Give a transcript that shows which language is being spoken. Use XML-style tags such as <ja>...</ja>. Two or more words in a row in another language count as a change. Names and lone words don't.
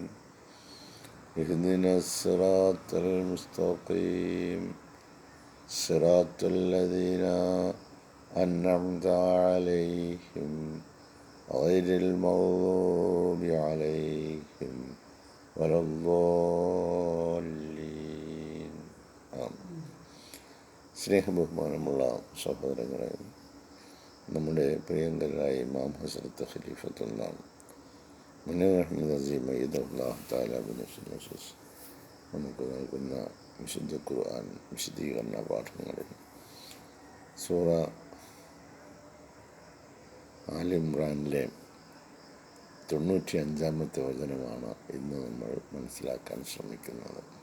<ar>اهدنا الصراط المستقيم صراط الذين أنعمت عليهم غير المغضوب عليهم ولا الضالين.</ar> <ml>സ്നേഹബഹുമാനമുള്ള സഹോദരങ്ങളെ, നമ്മുടെ പ്രിയങ്കരായ ഇമാം ഹസ്രത്ത് ഖലീഫത്തുള്ള മുനീർ അഹ്മദ് അസീം</ml> <ar>أيده الله تعالى بنصره</ar> <ml>നമുക്ക് നൽകുന്ന വിശുദ്ധ ഖുർആൻ വിശദീകരണ പാഠങ്ങളിൽ സൂറ ആൽ ഇംറാനിലെ 95-ാമത്തെ വചനമാണ് ഇന്ന് നമ്മൾ മനസ്സിലാക്കാൻ ശ്രമിക്കുന്നത്.</ml>